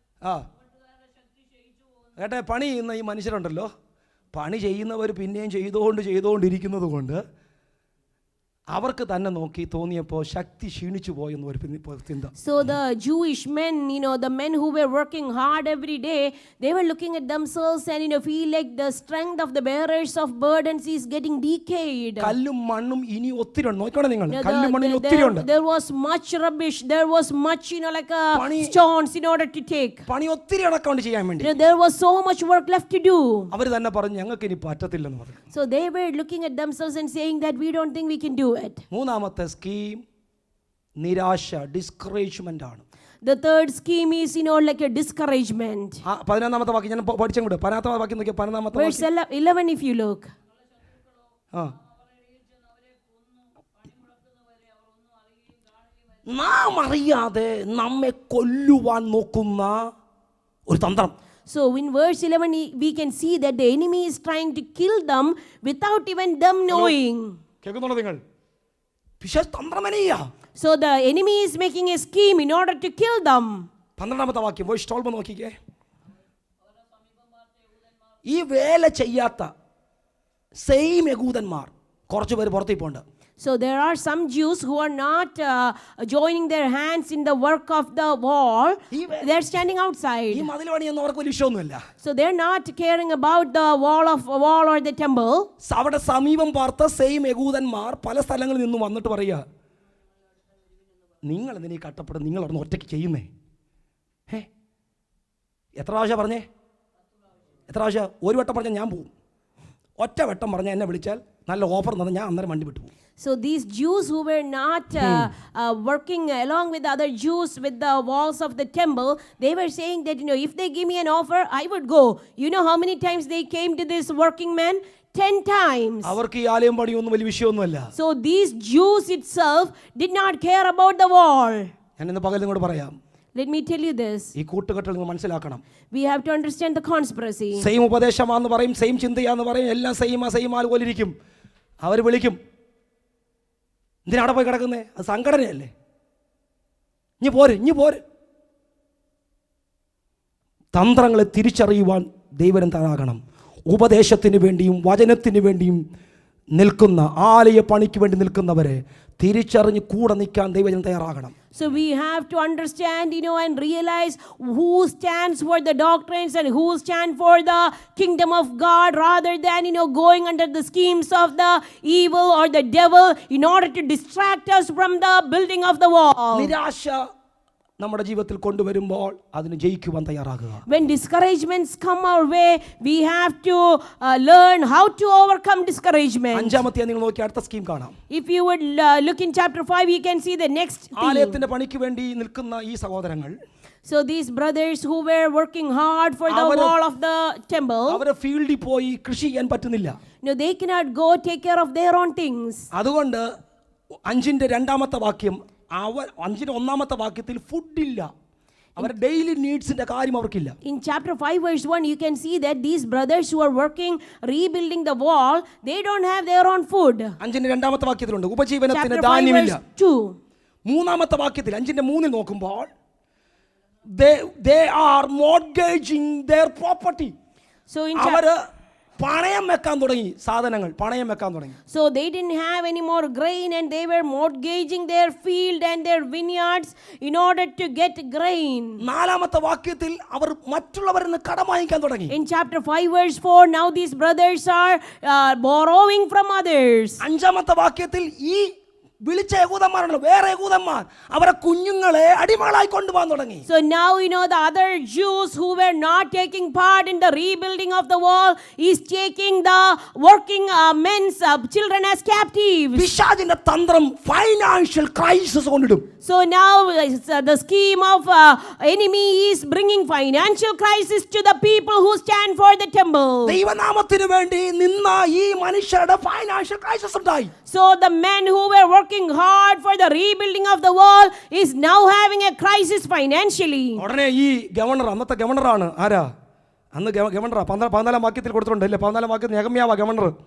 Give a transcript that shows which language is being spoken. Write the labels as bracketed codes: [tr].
[ml] ആ കേട്ടെ, പണി ചെയ്യുന്ന ഈ മനുഷ്യരുണ്ടല്ലോ, പണി ചെയ്യുന്നവർ പിന്നെയും ചെയ്തുകൊണ്ടിരിക്കുന്നത് കൊണ്ട് അവർക്ക് തന്നെ നോക്കി തോന്നിയപ്പോൾ ശക്തി ക്ഷീണിച്ചു പോയെന്ന് ഒരു ചിന്ത. [en] So the Jewish men, the men who were working hard every day, they were looking at themselves and feel like the strength of the bearers of burdens is getting decayed. [ml] കല്ലും മണ്ണും ഇനി ഒത്തിരി ഉണ്ട്. നോക്കണം നിങ്ങൾ, കല്ലും മണ്ണും ഒത്തിരി ഉണ്ട്. [en] There was much rubbish, there was much like stones in order to take. [ml] പണി ഒത്തിരി അടക്കം ചെയ്യാൻ വേണ്ടി [en] There was so much work left to do. [ml] അവർ തന്നെ പറഞ്ഞു ഞങ്ങൾക്ക് ഇനി പറ്റത്തില്ലെന്ന് പറഞ്ഞു. [en] So they were looking at themselves and saying that we don't think we can do it. [ml] മൂന്നാമത്തെ സ്കീം നിരാശ, ഡിസ്കറേജ്മെന്റ് ആണ്. [en] The third scheme is like a discouragement. [ml] 11ാമത്തെ വാക്യം ഞാൻ പഠിച്ചും കൂടെ. 11ാമത്തെ വാക്യം നോക്കിയാൽ 11ാമത്തെ [en] Verse 11 if you look. [ml] നാം അറിയാതെ നമ്മെ കൊല്ലുവാൻ നോക്കുന്ന ഒരു തന്ത്രം. [en] So in verse 11 we can see that the enemy is trying to kill them without even them knowing. [ml] കേൾക്കുന്നുണ്ടോ നിങ്ങൾ? പിശാച് തന്ത്രമനീയ. [en] So the enemy is making a scheme in order to kill them. [ml] 12ാമത്തെ വാക്യം വേഴ്സ് 12 നോക്കിക്കേ. ഈ വേല ചെയ്യാത്ത same യഹൂദന്മാർ കുറച്ച് പേര് പുറത്തേക്ക് pond. [en] So there are some Jews who are not joining their hands in the work of the wall. They are standing outside. [ml] ഈ മതിൽ പണിയൊന്നും അവർക്ക് വലിയ വിഷയമൊന്നുമില്ല. [en] So they are not caring about the wall or the temple. [ml] അവിടെ സമീപം പാർത്ത same യഹൂദന്മാർ പല സ്ഥലങ്ങളിൽ നിന്ന് വന്നിട്ട് പറയുക, നിങ്ങൾ എന്തിനീ കട്ടപ്പെടും, നിങ്ങൾ അവിടെ ഒറ്റയ്ക്ക് ചെയ്യുന്നേ. എത്ര പ്രാവശ്യം പറഞ്ഞേ? എത്ര പ്രാവശ്യം? ഒരു വട്ടം പറഞ്ഞാൽ ഞാൻ പോവും, ഒറ്റ വട്ടം പറഞ്ഞാൽ എന്നെ വിളിച്ചാൽ നല്ല ഓഫർ തന്നെ ഞാൻ അന്നേരം വണ്ടി വിട്ടു പോകും. [en] So these Jews who were not working along with the other Jews with the walls of the temple, they were saying that if they give me an offer, I would go. You know how many times they came to this working man? 10 times. [ml] അവർക്ക് ഈ ആലയം പണിയൊന്നും വലിയ വിഷയമൊന്നുമല്ല. [en] So these Jews itself did not care about the wall. [ml] ഞാൻ ഇന്ന് പകൽ നിങ്ങളോട് പറയാം, [en] Let me tell you this. [ml] ഈ കൂട്ടുകെട്ടുകൾ നിങ്ങൾ മനസ്സിലാക്കണം. [en] We have to understand the conspiracy. [ml] Same ഉപദേശമാന്ന് പറയും, സെയിം ചിന്തയാന്ന് പറയും, എല്ലാം സെയിം പോലെ ഇരിക്കും. അവർ വിളിക്കും, എന്തിനാ അവിടെ പോയി കിടക്കുന്നേ? അത് സംഘടനയല്ലേ, ഇനി പോര്. തന്ത്രങ്ങളെ തിരിച്ചറിയുവാൻ ദൈവം തയ്യാറാകണം. ഉപദേശത്തിന് വേണ്ടിയും വചനത്തിന് വേണ്ടിയും നിൽക്കുന്ന, ആലയ പണിക്ക് വേണ്ടി നിൽക്കുന്നവരെ തിരിച്ചറിഞ്ഞ് കൂടെ നിൽക്കാൻ ദൈവം തയ്യാറാകണം. [en] So we have to understand, and realize who stands for the doctrines and who stand for the kingdom of God, rather than, going under the schemes of the evil or the devil in order to distract us from the building of the wall. [ml] നിരാശ നമ്മുടെ ജീവിതത്തിൽ കൊണ്ടുവരുമ്പോൾ അതിന് ജയിക്കുവാൻ തയ്യാറാകുക. [en] When discouragements come our way, we have to learn how to overcome discouragement. [ml] 5ാമത്തെ നിങ്ങൾ നോക്കി അടുത്ത scheme കാണാം. [en] If you would look in chapter 5, you can see the next theme. [ml] ആലയത്തിന്റെ പണിക്ക് വേണ്ടി നിൽക്കുന്ന ഈ സഹോദരങ്ങൾ, [en] So these brothers who were working hard for the wall of the temple, [ml] അവരെ ഫീൽഡിൽ പോയി കൃഷി ചെയ്യാൻ പറ്റുന്നില്ല. [en] they cannot go take care of their own things. [ml] അതുകൊണ്ട് 5ന്റെ 2ാമത്തെ വാക്യം, 5ന്റെ 1ാമത്തെ വാക്യത്തിൽ ഫുഡില്ല, അവരുടെ ഡെയിലി നീഡ്സിന്റെ കാര്യം അവർക്കില്ല. [en] In chapter 5 verse 1, you can see that these brothers who are working rebuilding the wall, they don't have their own food. [ml] 5ന്റെ 2ാമത്തെ വാക്യത്തിലുണ്ട് ഉപജീവനത്തിന് ധാന്യമില്ല. 3ാമത്തെ വാക്യത്തിൽ 5ന്റെ 3 നോക്കുമ്പോൾ [en] they are mortgaging their property. So in [ml] അവര് പണയം വെക്കാൻ തുടങ്ങി, സാധനങ്ങൾ പണയം വെക്കാൻ തുടങ്ങി. [en] So they didn't have any more grain and they were mortgaging their field and their vineyards in order to get grain. [ml] 4ാമത്തെ വാക്യത്തിൽ അവർ മറ്റുള്ളവരിൽ നിന്ന് കടം വാങ്ങിക്കാൻ തുടങ്ങി. [en] In chapter 5 verse 4, now these brothers are borrowing from others. [ml] 5ാമത്തെ വാക്യത്തിൽ ഈ വിളിച്ച യഹൂദന്മാരാണ്, വേറെ യഹൂദന്മാർ അവരെ കുഞ്ഞുങ്ങളെ അടിമകളായി കൊണ്ടുപോകാൻ തുടങ്ങി. [en] So now the other Jews who were not taking part in the rebuilding of the wall is taking the working men's children as captives. [ml] പിശാചിന്റെ തന്ത്രം financial crisis കൊണ്ടിടും. [en] So now the scheme of enemy is bringing financial crisis to the people who stand for the temple. [ml] ദൈവനാമത്തിന് വേണ്ടി നിന്ന ഈ മനുഷ്യരുടെ financial crisis ഉണ്ടായി. [en] So the men who were working hard for the rebuilding of the wall is now having a crisis financially. [ml] ഉടനെ ഈ governor, അന്നത്തെ ഗവർണറാണ് ആരാ? അന്ന് ഗവർണറാ 14ാം വാക്യത്തിൽ കൊടുത്തിട്ടുണ്ട് അല്ലേ? 14ാം വാക്യത്തിൽ നെഹമ്യാവാ ഗവർണർ.